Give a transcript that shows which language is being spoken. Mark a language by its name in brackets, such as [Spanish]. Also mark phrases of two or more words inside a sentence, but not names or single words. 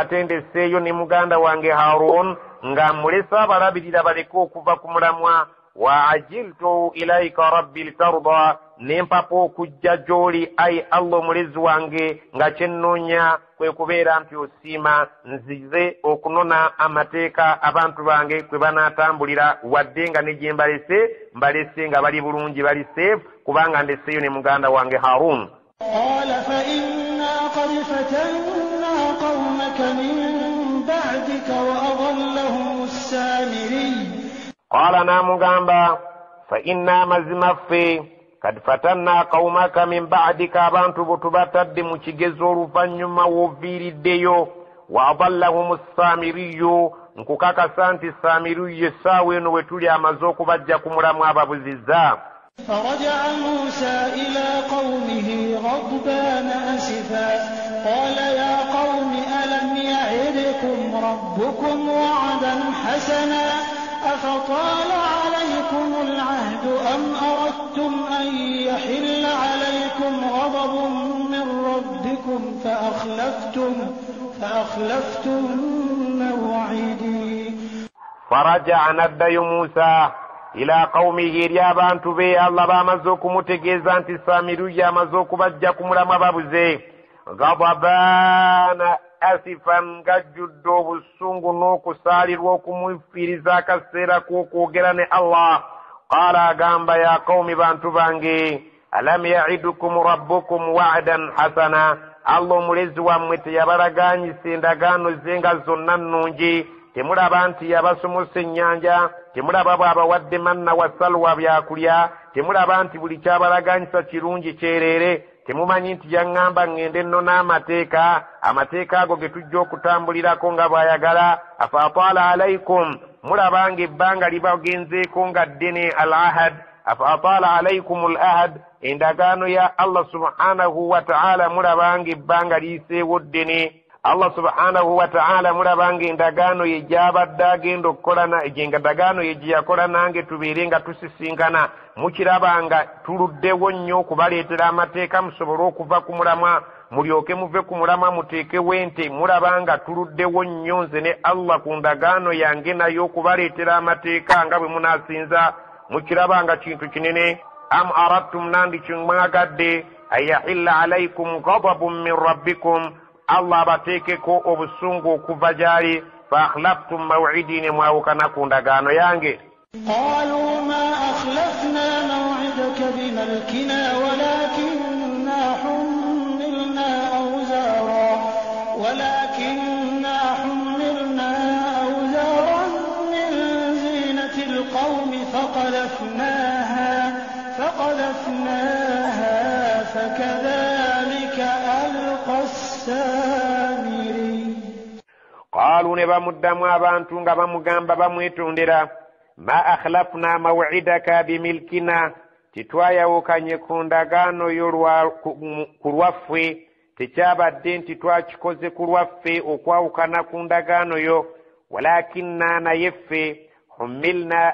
[Ganda] atendeseeyo ne muganda wange Harun nga mulesa abalabirira baleke okuva ku mulamwa wa [Arabic] عجلت إليك ربي لترضى [Ganda] nempapa okujja gy'oli ayi Allah omulezi wange nga kyennoonya kwe kubeera nti osiima nzize okunona amateeka abantu bange kwe banaatambulira wadde nga ne gye mbalese nga bali bulungi bali seefu kubanga ndeseeyo ne muganda wange Harun. [Arabic] قال فإنا قد فتنا قومك من بعدك وأضلهم السامري. [Ganda] Qala namugamba [Arabic] فإنا [Ganda] mazimaffe [Arabic] قد فتنا قومك من بعدك [Ganda] abantu bo tubatadde mu kigezo oluvannyuma w'oviiriddeyo [Arabic] وأضلهم السامري [Ganda] nkukakasa nti Samiriyu essaawa eno we tuli amaze okubajja ku mulamu ababuzizza. [Arabic] فرجع موسى إلى قومه غضبان أسفا قال يا قوم ألم يعدكم ربكم وعدا حسنا أفطال عليكم العهد أم أردتم أن يحل عليكم غضب من ربكم فأخلفتم موعدي. فرجع ندي موسى إلى قومه [Ganda] lyabantu be Allah bamaze okumutegeeza nti Samiriyu amaze okubajja ku mulamu ababuze [Arabic] غضبان أسفا [Ganda] gajjudde obusungu n'okusaalirwa okumufiiriza akaseera k'okwogera ne Allah. Qaala agamba [Arabic] يا قوم [Ganda] bantu bange [Arabic] ألم يعدكم ربكم وعدا حسنا [Ganda] Allah omulezi wammwe teyabalagaanyisa endagaano ze nga zonna nnungi. Temulaba nti yabasomosa ennyanja, temulaba bw'abawadde [Arabic] منا وسلوى [Ganda] byakulya, temulaba nti buli kyabalaganyisa kirungi kyereere, temumanyi nti yaŋŋamba ŋŋende nnona amateeka ago ge tujja okutambulirako nga bw'ayagala. [Arabic] أفطال عليكم [Ganda] mulaba ng'ebbanga libagenzeeko nga ddene al-ahad. [Arabic] أفطال عليكم العهد [Ganda] endagaano ya Allah [Arabic] سبحانه وتعالى [Ganda] mulaba ng'ebbanga liyiseewo ddene. Allah [Arabic] سبحانه وتعالى [Ganda] mulabanga endagaano ye gy'abadde agenda okukolana endagaano ye gye yakola nange tubeere nga tusisinkana mukirabanga tuluddewo nnyo okubaleetera amateeka musobole okuva ku mulamwa mulyoke muve ku mulamwa muteekewo ente mulabanga tuluddewo nnyo nze ne Allah ku ndagaano yange nayo okubaleetera amateeka nga bwe munaasinza mukirabanga kintu kinene. [Arabic] أم أردتم [Ganda] nandi kimwagadde [Arabic] أن يحل عليكم غضب من ربكم [Ganda] Allah bateekeko obusungu okuva gyali [Arabic] فأخلفتم موعدي [Ganda] ne mwawukana ku ndagaano yange. [Arabic] قالوا ما أخلفنا موعدك بملكنا ولكننا حملنا أوزارا من زينة القوم فقذفناها فكذلك ألقى السامري. [Ganda] قالوا نبامدام abantu nga bamugamba bamwetondera [Arabic] ما أخلفنا موعدك بملكنا [Ganda] titwayawukanye ku ndagaano yo ku lwaffe tekyabadde nti twakikoze ku lwaffe okwawukana ku ndagaano yo walakinna nayeffe humilna